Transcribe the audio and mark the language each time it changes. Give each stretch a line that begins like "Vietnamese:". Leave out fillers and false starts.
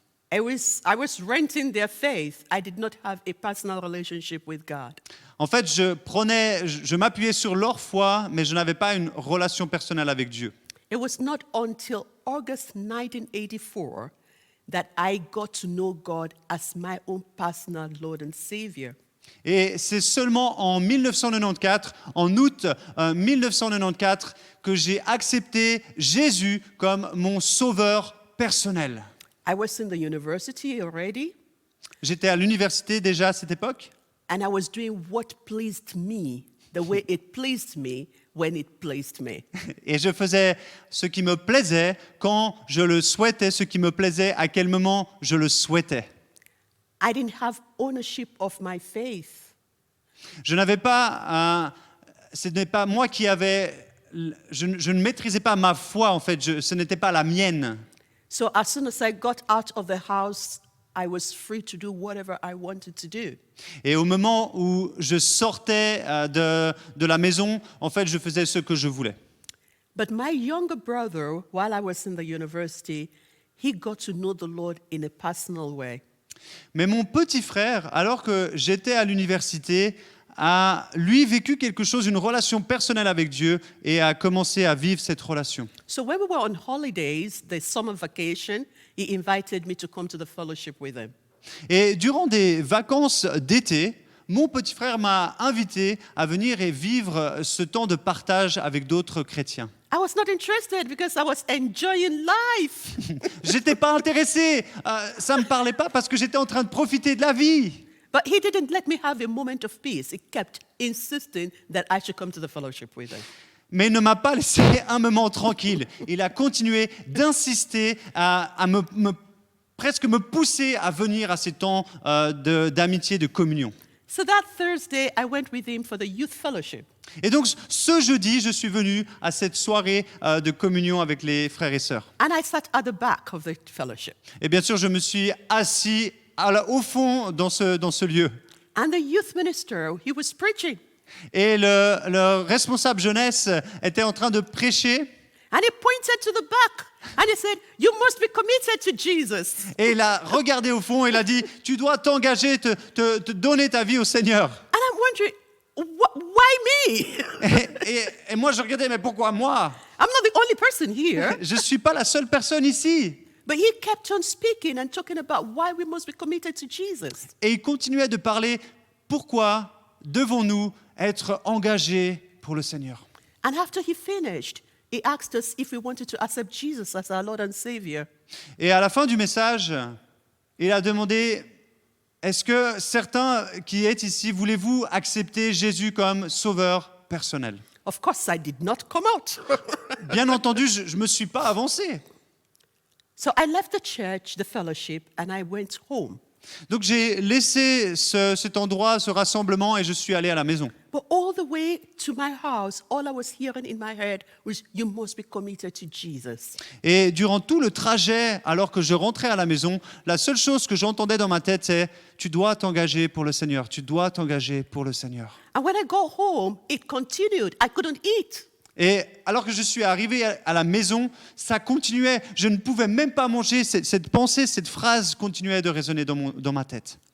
English: I was renting their faith. I did not have a personal relationship with God.
French: En fait, je m'appuyais sur leur foi, mais je n'avais pas une relation personnelle avec Dieu.
English: It was not until August 1984 that I got to know God as my own personal Lord and Savior.
French: Et c'est seulement en 1994, en août 1994, que j'ai accepté Jésus comme mon sauveur personnel.
English: I was in the university already,
French: J'étais à l'université déjà à cette époque.
English: and I was doing what pleased me, the way it pleased me when it pleased me.
French: Et je faisais ce qui me plaisait quand je le souhaitais, ce qui me plaisait à quel moment je le souhaitais.
English: I didn't have ownership of my faith.
French: Je n'avais pas, ce n'est pas moi qui avais, je ne maîtrisais pas ma foi en fait, ce n'était pas la mienne.
English: So as soon as I got out of the house, I was free to do whatever I wanted to do.
French: Et au moment où je sortais de la maison, en fait, je faisais ce que je voulais.
English: But my younger brother, while I was in the university, he got to know the Lord in a personal way.
French: Mais mon petit frère, alors que j'étais à l'université, a lui vécu quelque chose, une relation personnelle avec Dieu et a commencé à vivre cette relation.
English: So when we were on holidays, the summer vacation, he invited me to come to the fellowship with him.
French: Et durant des vacances d'été, mon petit frère m'a invité à venir et vivre ce temps de partage avec d'autres chrétiens.
English: I was not interested because I was enjoying life.
French: J'étais pas intéressé, ça me parlait pas parce que j'étais en train de profiter de la vie.
English: But he didn't let me have a moment of peace. He kept insisting that I should come to the fellowship with him.
French: Mais il ne m'a pas laissé un moment tranquille. Il a continué d'insister à me presque me pousser à venir à ces temps d'amitié, de communion.
English: So that Thursday, I went with him for the youth fellowship.
French: Et donc, ce jeudi, je suis venu à cette soirée de communion avec les frères et sœurs.
English: And I sat at the back of the fellowship.
French: Et bien sûr, je me suis assis au fond dans ce lieu.
English: And the youth minister, he was preaching.
French: Et le responsable jeunesse était en train de prêcher.
English: And he pointed to the back. And he said, you must be committed to Jesus.
French: Et il a regardé au fond et il a dit, tu dois t'engager, te donner ta vie au Seigneur.
English: And I'm wondering, why me?
French: Et moi, je regardais, mais pourquoi moi?
English: I'm not the only person here.
French: Je ne suis pas la seule personne ici.
English: But he kept on speaking and talking about why we must be committed to Jesus.
French: Et il continuait de parler, pourquoi devons-nous être engagés pour le Seigneur?
English: And after he finished, he asked us if we wanted to accept Jesus as our Lord and Savior.
French: Et à la fin du message, il a demandé, est-ce que certains qui êtes ici, voulez-vous accepter Jésus comme sauveur personnel?
English: Of course, I did not come out.
French: Bien entendu, je ne me suis pas avancé.
English: So I left the church, the fellowship, and I went home.
French: Donc j'ai laissé cet endroit, ce rassemblement, et je suis allé à la maison.
English: But all the way to my house, all I was hearing in my head was, you must be committed to Jesus.
French: Et durant tout le trajet, alors que je rentrais à la maison, la seule chose que j'entendais dans ma tête, c'est « Tu dois t'engager pour le Seigneur, tu dois t'engager pour le Seigneur. »
English: And when I got home, it continued. I couldn't eat.
French: Et alors que je suis arrivé à la maison, ça continuait. Je ne pouvais même pas manger. Cette pensée, cette phrase continuait de résonner dans ma tête.